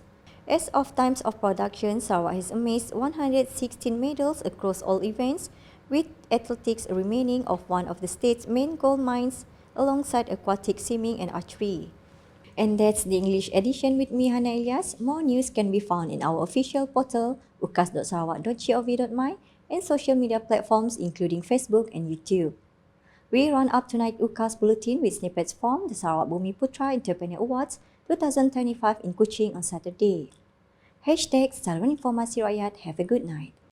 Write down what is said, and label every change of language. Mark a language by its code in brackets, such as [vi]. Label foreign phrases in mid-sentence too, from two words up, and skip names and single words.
[en] As of times of production, Sarawak has amassed 116 medals across all events, with athletics remaining of one of the state's main gold mines, alongside aquatic swimming and archery. And that's the English edition with me, Hana Elias. More news can be found in our official portal, ukas.sarawak.gov.my, and social media platforms including Facebook and YouTube. We run up tonight UKAS Bulletin with snippets from the Sarawak Bumi Putra Entrepreneur Awards 2025 in Kuching on Saturday. [ms] #Saluran Informasi Rakyat. [en] Have a good night.